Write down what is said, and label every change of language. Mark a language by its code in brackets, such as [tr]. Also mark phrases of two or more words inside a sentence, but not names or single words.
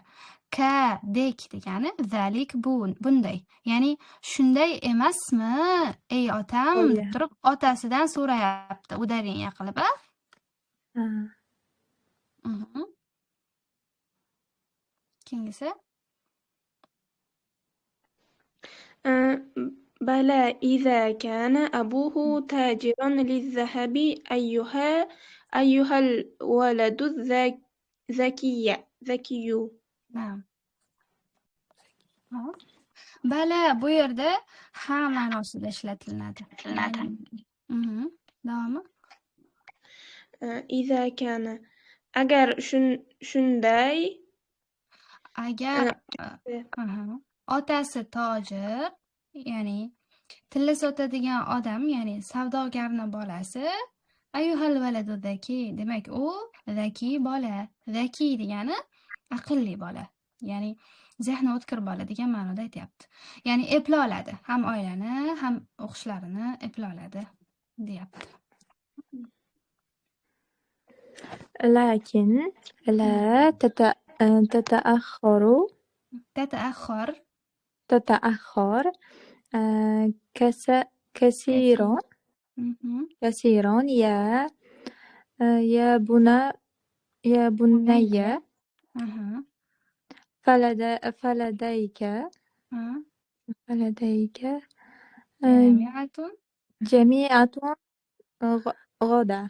[uz] Ka dek degani zalik bunday. Ya'ni shunday emasmi? Ey otam deb turib otasidan so'rayapti udarение qilib. Keyingisi [ar] بلى إذا كان أبوه تاجرا للذهب أيها الولد ذكي. [uz] Naam. Bala bu yerda ha ma'nosida ishlatiladi. Davomi? [ar] إذا كان [uz] agar shunday Agar otasi tojir, ya'ni tilla sotadigan odam, ya'ni savdogarni bolasi, [ar] أيها الولد ذكي, [uz] demak u zaki bola. Zaki degani aqlli bola. Ya'ni zehni o'tkir bola degan ma'noda aytyapti. Ya'ni epla oladi, ham oilani, ham o'qishlarini epla oladi, deyapti. [ar] لكن لا تتأخر كثيرا يا بني فلديك جامعة غدا.